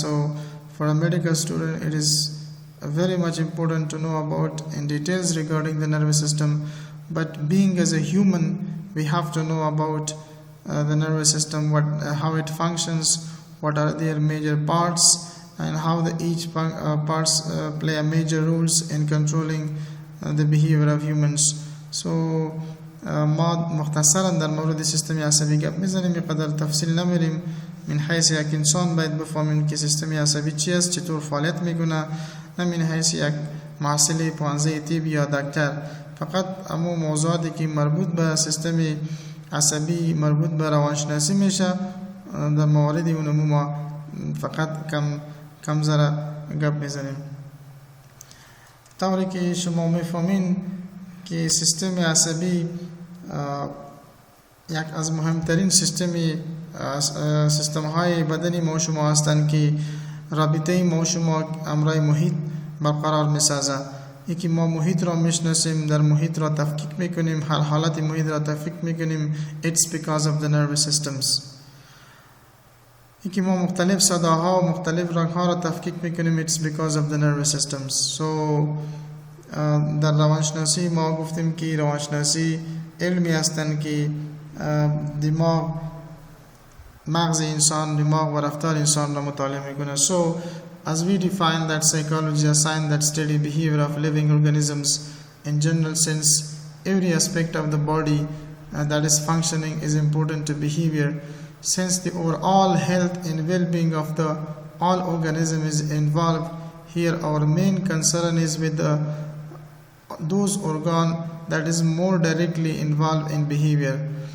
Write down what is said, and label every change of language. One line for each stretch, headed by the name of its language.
English: So for a medical student it is very much important to know about in details regarding the nervous system. But being as a human, we have to know about the nervous system, how it functions, what are their major parts, and how each parts play a major roles in controlling the behavior of humans.
Persian: So ما مختصرا در مورد سیستم عصبی گپ میزنیم، قدر تفصیل نمیریم من حیث یک انسان باید بفهمیم که سیستم عصبی چی است، چطور فعالیت میکنه، نه من حیث یک محصل پانزه طب یا دکتر. فقط امو موضوعاتی که مربوط به سیستم عصبی، مربوط به روانشناسی میشه، در مواردی اونمو ما فقط کم ذره گپ میزنیم. طوری که شما میفهمین که سیستم عصبی یک از مهمترین سیستم های بدنی ما شما هستند که رابطه ما شما امرای محیط برقرار میسازه. یکی ما محیط را میشناسیم، در محیط را تفکیک میکنیم، هر حالت محیط را تفکیک میکنیم.
English: It's because of the nervous systems.
Persian: یکی ما مختلف صداها و مختلف رنگها را تفکیک میکنیم.
English: It's because of the nervous systems.
Persian: So در روانشناسی ما گفتیم که روانشناسی علمی هستند که دماغ، مغز انسان، دماغ و رفتار انسان را مطالعه میکنه.
English: So as we define that psychology, a science that study behavior of living organisms in general sense, every aspect of the body that is functioning is important to behavior. Since the overall health and well-being of the all organism is involved here, our main concern is with those organ that is more directly involved in behavior.